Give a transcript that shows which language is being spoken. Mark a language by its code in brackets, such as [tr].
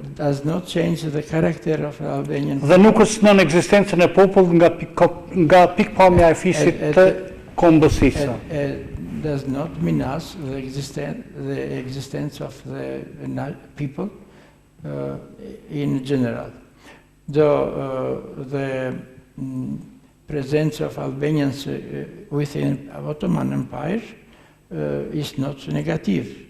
[en] does not change the character of Albanian. [sq] dhe nuk kërcënon ekzistencën e popullit nga pikpamja e fisit të kombësisë. [en] Does not menace the existence of the people in general. Though the presence of Albanians within Ottoman Empire is not negative.